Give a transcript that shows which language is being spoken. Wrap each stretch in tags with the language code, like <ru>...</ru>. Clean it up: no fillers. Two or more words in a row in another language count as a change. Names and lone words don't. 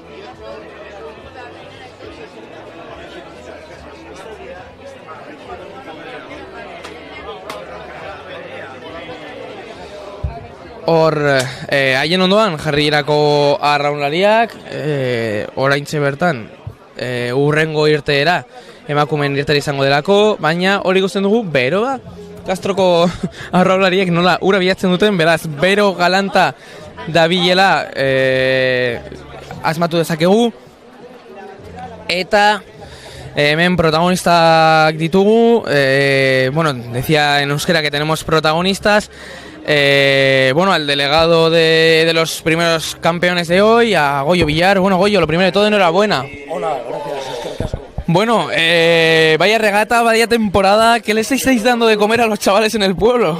<eu>Hor, haien ondoan jarrirako arraunlariak, oraintxe bertan, urrengo irteera, emakumeen irteera izango delako, baina hori ikusten dugu beroa. Castroko arraunlariek nola ura bilatzen duten, beraz, bero galanta dabilela asmatu dezakegu. Eta hemen protagonistak ditugu, bueno,</eu> <es>decía en euskera que tenemos protagonistas. Bueno, al delegado de los primeros campeones de hoy, a Goyo Villar. Bueno, Goyo, lo primero de todo, enhorabuena. Hola, gracias, es que casco. Bueno, vaya regata, vaya temporada, ¿qué les estáis dando de comer a los chavales en el pueblo?</es>